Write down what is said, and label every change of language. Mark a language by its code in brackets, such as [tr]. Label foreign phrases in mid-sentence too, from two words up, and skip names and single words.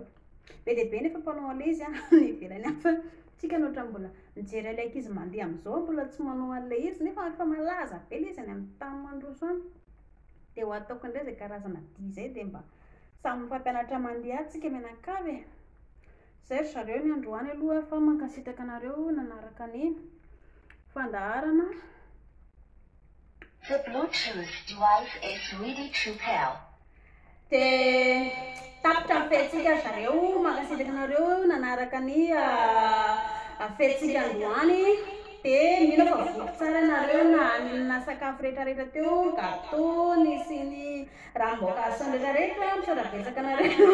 [mg] Be dia be nefa mpanao an'ilay izy ny ivelany any fa tsika no ohatran'ny mbola mijery ilay ankizy mandeha amin'izao mbola tsy manao an'ilay izy nefa efa malaza be ilay izy any amin'ny tany mandroso any. Dia ho ataoko indray izay karazana dia izay dia mba samy mifampianatra mandeha tsika mianakavy. Zay ry zareo ny androany aloha fa mankasitraka anareo nanaraka ny fandaharana. [en] The Bluetooth device is ready to pair. [mg] Dia tapitra ny fetintsika zareo mankasitraka anareo nanaraka ny fetintsika androany. Dia mino fa voky tsara nareo na sakafo rehetrarehetra teo, gâteau sy ny ranom-boankazo rehetrarehetra misarabetsaka nareo.